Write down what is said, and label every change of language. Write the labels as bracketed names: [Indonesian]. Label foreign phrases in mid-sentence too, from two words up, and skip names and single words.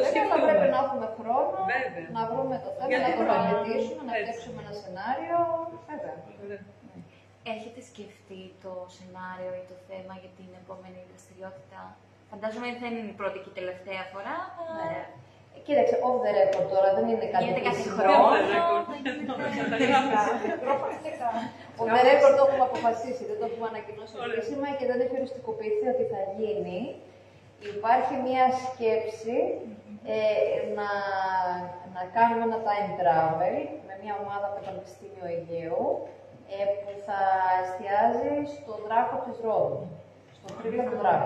[Greek] αλλά πρέπει να έχουμε χρόνο, βέβαια, να βρούμε το θέμα, να το μελετήσουμε, να φτιάξουμε ένα σενάριο. Βέβαια. Έχετε σκεφτεί το σενάριο ή το θέμα για την επόμενη δραστηριότητα? Φαντάζομαι ότι δεν είναι η πρώτη και η τελευταία φορά. Ναι. Κοίταξε, [English] off the record [Greek] τώρα, δεν είναι κάτι γίνεται κάθε χρόνο. [English] Off the record [Greek] το έχουμε αποφασίσει, δεν το έχουμε ανακοινώσει επίσημα και δεν έχει οριστικοποιηθεί ότι θα γίνει. Υπάρχει μια σκέψη να κάνουμε ένα [English] time travel [Greek] με μια ομάδα από το Πανεπιστήμιο Αιγαίου που θα εστιάζει στο δράκο της Ρόδου, στο θρύλο του δράκου.